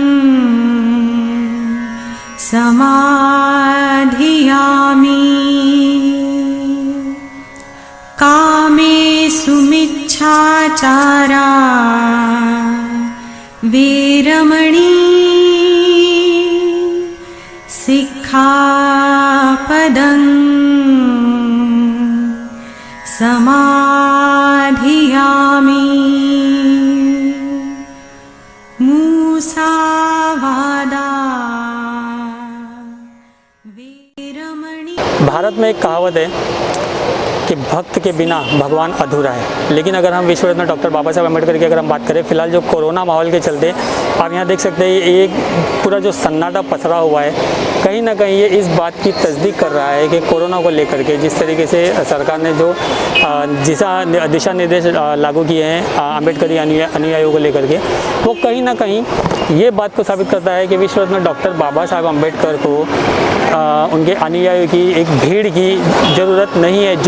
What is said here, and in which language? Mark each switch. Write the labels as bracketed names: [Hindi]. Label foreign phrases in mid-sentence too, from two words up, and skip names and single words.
[Pali] समाधियामि, कामेषु मिच्छाचारा वीरमणि सिक्खापदं समाधियामि, मूसावादा वीरमणि। [Hindi] भारत में एक कहावत है कि भक्त के बिना भगवान अधूरा है। लेकिन अगर हम विश्व रत्न डॉक्टर बाबा साहब अम्बेडकर की अगर हम बात करें, फिलहाल जो कोरोना माहौल के चलते आप यहाँ देख सकते हैं एक पूरा जो सन्नाटा पसरा हुआ है, कहीं ना कहीं ये इस बात की तस्दीक कर रहा है कि कोरोना को लेकर के जिस तरीके से सरकार ने जो दिशा निर्देश लागू किए हैं अम्बेडकरी अनुयायियों को लेकर के, वो कहीं ना कहीं ये बात को साबित करता है कि विश्व रत्न डॉक्टर बाबा साहब अम्बेडकर को उनके अनुयायियों की एक भीड़ की ज़रूरत नहीं है।